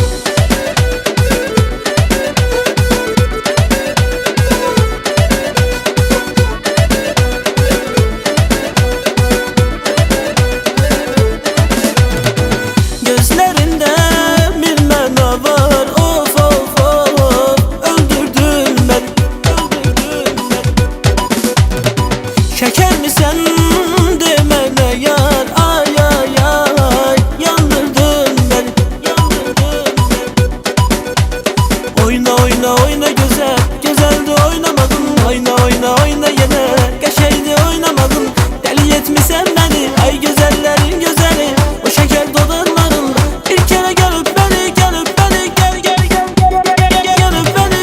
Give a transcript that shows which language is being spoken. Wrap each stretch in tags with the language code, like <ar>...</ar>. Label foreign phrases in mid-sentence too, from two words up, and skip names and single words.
<az>Gözlərində bir məna var, of of of. Öldürdün məni, öldürdün məni. Şeker misən de mənə yar, ay ay ay.</az> <tr>Yandırdın beni, yandırdın beni. Oyna oyna oyna güzel, güzeldi oynamadın. Oyna oyna oyna yine, qəşəngdi oynamadın. Deli etmisən beni, ay güzellerin güzeli. O şeker dodaklarınla bir kere gelip beni, gelip beni, gel gel gel gel gelip beni.</tr>